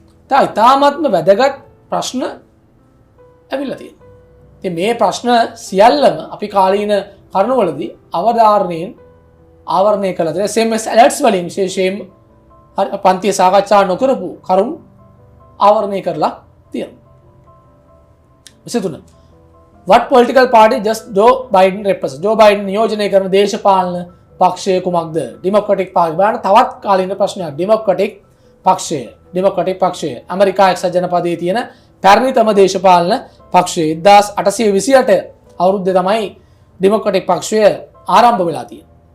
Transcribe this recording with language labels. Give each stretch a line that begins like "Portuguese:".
Sinhala: ඉතාමත්ම වැදගත් ප්‍රශ්න ඇවිල්ලා තියෙනවා. ඉතින් මේ ප්‍රශ්න සියල්ලම අපි කාලීන කරුණවලදී අවධාරණයෙන් ආවරණය කළා. ඒ SMS alerts වලින් විශේෂයෙන්ම පන්තිය සාකච්ඡා නොකරපු කරුණු ආවරණය කරලා තියෙනවා.
English: 23 What political party just Joe Biden represents?
Sinhala: Joe Biden නියෝජනය කරන දේශපාලන පක්ෂය කුමක්ද? ඩෙමොක්‍රැටික් පාර්ටි. බලන්න තවත් කාලීන ප්‍රශ්නයක්. ඩෙමොක්‍රැටික් පක්ෂය ඇමරිකා එක්සත් ජනපදයේ තියෙන පැරණිතම දේශපාලන පක්ෂය 1828 අවුරුද්දේ තමයි ඩෙමොක්‍රැටික් පක්ෂය ආරම්භ වෙලා තියෙන්නේ.